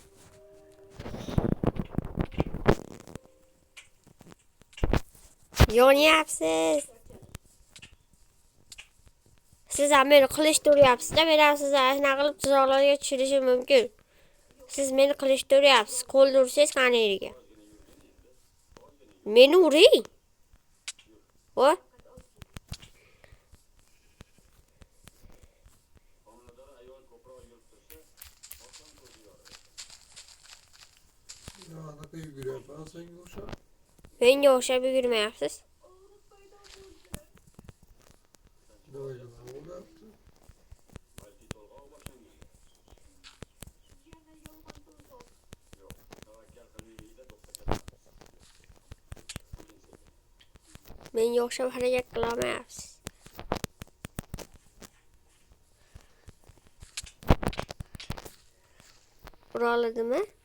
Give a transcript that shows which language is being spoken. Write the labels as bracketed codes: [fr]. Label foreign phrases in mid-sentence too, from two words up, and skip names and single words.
[uz] Yonyapsiz. Siz ham meni qilishni uryapsiz-da, men ham sizni shunaqa qilib tuzoqlarga tushirishim mumkin. Siz meni qilishni uryapsiz. Qo'lni ursangiz qani yeriga. Meni uring. [tr] Ya ne yürüyor falan sen yoksa? [uz] Menga o'xshab yurmayapsiz. [tr] Ne öyle lan o da yaptı. [uz] Menga o'xshab harakat qilolmayapsiz. Ura oladimi?